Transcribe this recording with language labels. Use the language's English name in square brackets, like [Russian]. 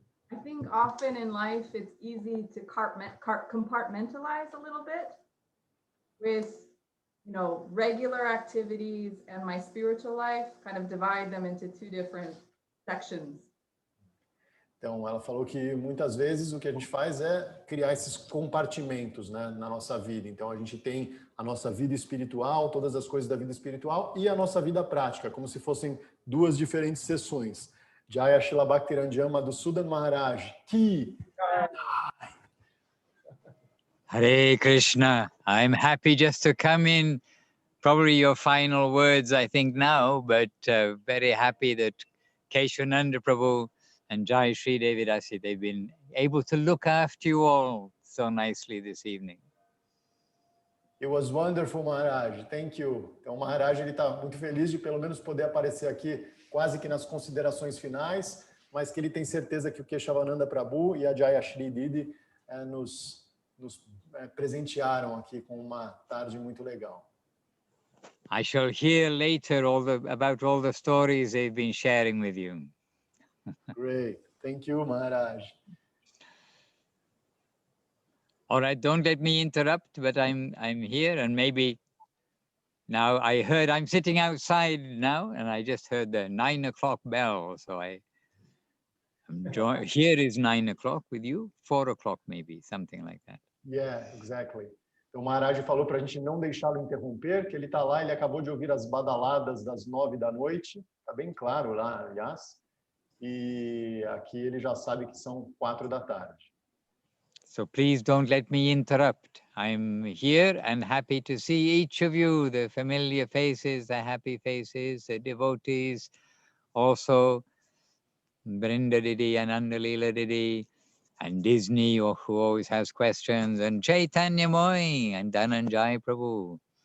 [English] I think often in life it's easy to compartmentalize a little bit with, you know, regular activities and my spiritual life, kind of divide them into two different sections. [Portuguese] Então, ela falou que muitas vezes o que a gente faz é criar esses compartimentos, né, na nossa vida. Então, a gente tem a nossa vida espiritual, todas as coisas da vida espiritual e a nossa vida prática, como se fossem duas diferentes sessões. [English] Jaya Shila Bhaktiranjan Madhusudan Maharaj, ki. Hare Krishna. I'm happy just to come in. Probably your final words, I think, now, but very happy that Keshavananda Prabhu and Jai Shri Devidasi, they've been able to look after you all so nicely this evening. It was wonderful, Maharaj. Thank you. [Portuguese] Então, o Maharaj está muito feliz de pelo menos poder aparecer aqui quase que nas considerações finais, mas que ele tem certeza que o Keshavananda Prabhu e a Jaya Shri Didi nos presentearam aqui com uma tarde muito legal. [English] I shall hear later about all the stories they've been sharing with you. Great. Thank you, Maharaj. All right, don't let me interrupt, but I'm here, and maybe now I heard I'm sitting outside now, and I just heard the 9 o'clock bell, so here is 9 o'clock with you, 4 o'clock maybe, something like that. Yeah, exactly. [Portuguese] Então, o Maharaj falou para a gente não deixá-lo interromper, que ele está lá, ele acabou de ouvir as badaladas das 9 da noite, está bem claro lá, aliás, e aqui ele já sabe que são 4 da tarde. [English] So please don't let me interrupt. I'm here and happy to see each of you, the familiar faces, the happy faces, the devotees, also Vrinda Didi and Anandalila Didi, and Disney, who always has questions, and Chaitanya Moy and Dhananjay Prabhu.